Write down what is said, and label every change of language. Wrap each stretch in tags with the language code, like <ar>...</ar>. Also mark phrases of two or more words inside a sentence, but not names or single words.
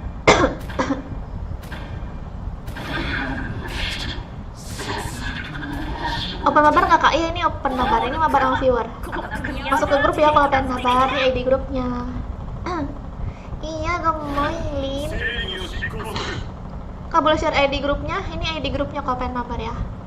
<id>Open mabar nggak kak? Iya ini open mabar, ini mabar sama viewer. Masuk ke grup ya kalau pengen mabar, ini ID grupnya. Iya gemoy Lin.</id> <ja>正義を実行する</ja> <id>Kak boleh share ID grupnya? Ini ID grupnya kalau pengen mabar ya.</id>